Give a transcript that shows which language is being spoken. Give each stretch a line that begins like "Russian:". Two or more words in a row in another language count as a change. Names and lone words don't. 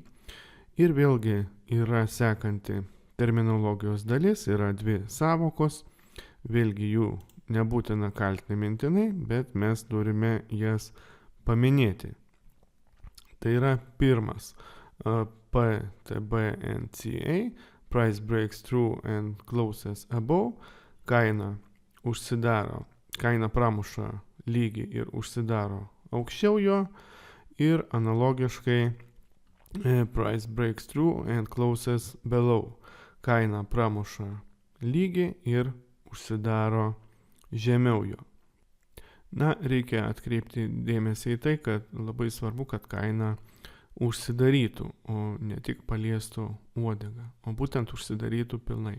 Lithuanian: Ir vėlgi yra sekanti terminologijos dalis, yra dvi sąvokos, vėlgi jų nebūtina kaltinti mintinai, bet mes turime jas paminėti. Tai yra pirmas PTBNCA,
English: price breaks through and closes above,
Lithuanian: kaina užsidaro, kaina pramuša lygį ir užsidaro aukščiau jo, ir analogiškai
English: price breaks through and closes below,
Lithuanian: kaina pramuša lygį ir užsidaro žemiau jo. Na, reikia atkreipti dėmesį į tai, kad labai svarbu, kad kaina užsidarytų, o ne tik paliestų uodegą, o būtent užsidarytų pilnai.